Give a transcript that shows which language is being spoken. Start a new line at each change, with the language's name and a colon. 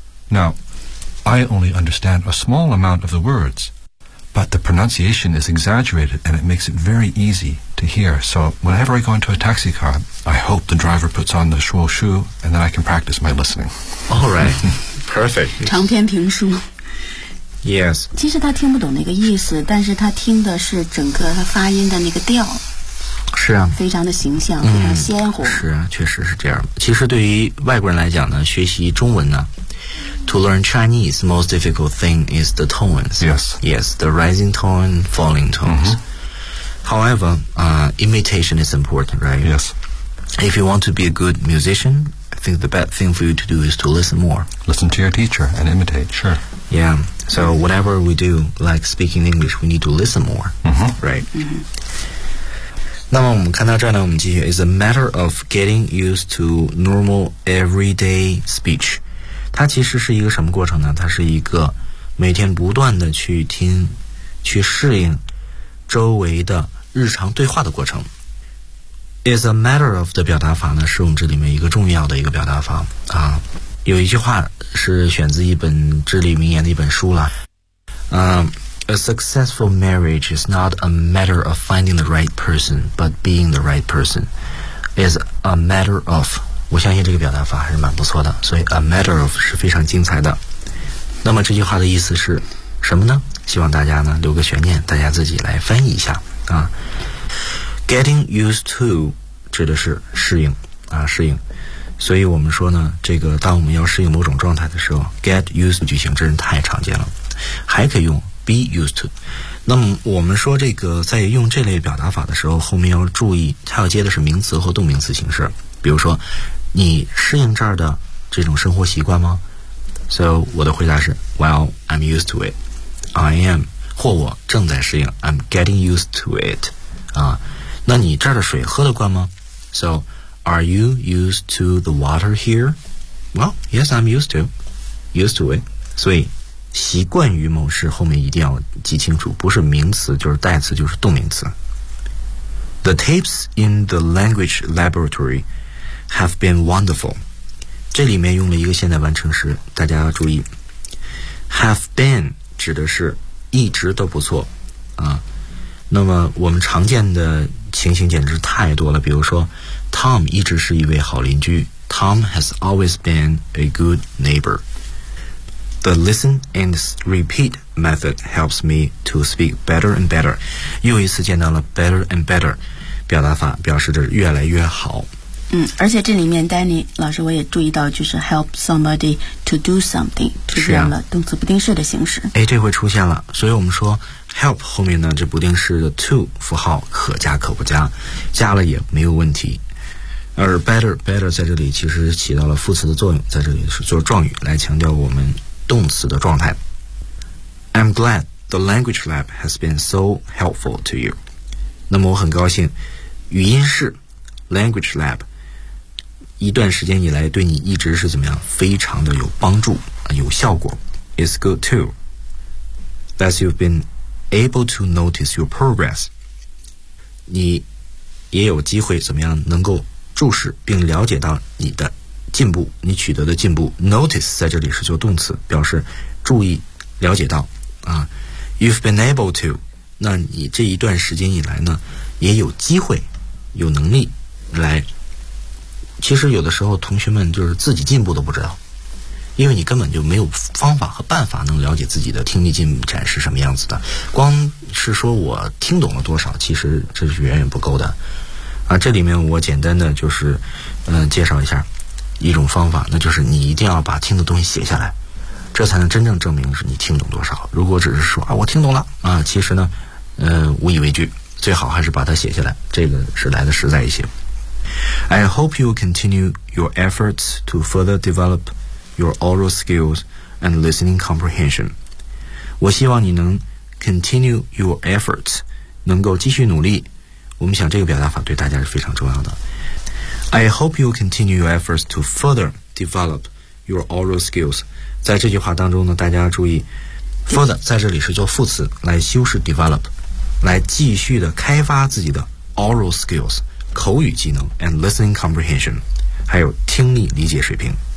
English: Now, I only understand a small amount of the words, but the pronunciation is exaggerated and it makes it very easy to hear. So whenever I go into a taxi car, I hope the driver puts on the shuo shu and then I can practice my listening. All right. Perfect.
Chinese: 长篇评书。
English: Yes.
Chinese: 其实他听不懂那个意思，但是他听的是整个他发音的那个调。是啊。非常的形象，非常鲜活。是啊，确实是这样。其实对于外国人来讲呢，学习中文呢，
English: To learn Chinese, most difficult thing is the tones. Yes. Yes, the rising tone, falling tones. Mm-hmm. However, imitation is important, right? Yes. If you want to be a good musician, I think the best thing for you to do is to listen more. Listen to your teacher and imitate, sure. Yeah, so whatever we do, like speaking English, we need to listen more, mm-hmm. right? Mm-hmm.
Chinese: 那么我们看到这儿呢，我们继续。
English: It's a matter of getting used to normal everyday speech.
Chinese: 它其实是一个什么过程呢？它是一个每天不断的去听、去适应周围的日常对话的过程。
English: Is a matter of
Chinese: 的表达法呢，是我们这里面一个重要的一个表达法啊。有一句话是选自一本至理名言的一本书了。
English: A successful marriage is not a matter of finding the right person, but being the right person. Is a matter of.
Chinese: 我相信这个表达法还是蛮不错的，所以
English: a matter of
Chinese: 是非常精彩的。那么这句话的意思是什么呢？希望大家呢留个悬念，大家自己来翻译一下啊。
English: Getting used to
Chinese: 指的是适应啊，适应。所以我们说呢，这个当我们要适应某种状态的时候 ，
English: get used to
Chinese: 句型真是太常见了，还可以用
English: be used to。
Chinese: 那么我们说这个在用这类表达法的时候，后面要注意，它要接的是名词和动名词形式。比如说你适应这儿的这种生活习惯吗？
English: So
Chinese: 我的回答是
English: Well, I'm used to it. I am
Chinese: 或我正在适应
English: I'm getting used to it.
Chinese: 啊，那你这儿的水喝得惯吗？
English: So Are you used to the water here? Well, yes, I'm used to. Used to it.
Chinese: 所以习惯于某事后面一定要记清楚，不是名词就是代词就是动名词。
English: The tapes in the language laboratory have been wonderful.
Chinese: 这里面用了一个现在完成时，大家要注意。
English: Have been
Chinese: 指的是一直都不错啊。那么我们常见的情形简直太多了，比如说 ，Tom 一直是一位好邻居。
English: Tom has always been a good neighbor. The listen and repeat method helps me to speak better and better.
Chinese: 又一次见到了
English: better and better
Chinese: 表达法，表示着越来越好。嗯，而且这里面 Danny 老师我也注意到，就是
English: help somebody to do something
Chinese: 出现了动词不定式的形式。哎，这回出现了，所以我们说 help 后面呢这不定式的 to 符号可加可不加，加了也没有问题。而 better 在这里其实起到了副词的作用，在这里是做状语来强调我们动词的状态。
English: I'm glad the language lab has been so helpful to you.
Chinese: 那么我很高兴，语音室
English: language lab。
Chinese: 一段时间以来对你一直是怎么样非常的有帮助有效果。
English: It's good too that you've been able to notice your progress.
Chinese: 你也有机会怎么样能够注视并了解到你的进步，你取得的进步。notice 在这里是就动词，表示注意了解到啊。
English: You've been able to，
Chinese: 那你这一段时间以来呢也有机会有能力来，其实有的时候同学们就是自己进步都不知道，因为你根本就没有方法和办法能了解自己的听力进展是什么样子的，光是说我听懂了多少其实这是远远不够的啊。这里面我简单的就是介绍一下一种方法，那就是你一定要把听的东西写下来，这才能真正证明是你听懂多少。如果只是说啊我听懂了啊，其实呢无以为据，最好还是把它写下来，这个是来的实在一些。
English: I hope you continue your efforts to further develop your oral skills and listening comprehension.
Chinese: 我希望你能
English: continue your efforts，
Chinese: 能够继续努力。我们想这个表达法对大家是非常重要的。
English: I hope you continue your efforts to further develop your oral skills。
Chinese: 在这句话当中呢，大家注意 further 在这里是做副词来修饰 develop，来继续的开发自己的
English: oral skills
Chinese: 口语技能
English: and listening comprehension
Chinese: 还有听力理解水平。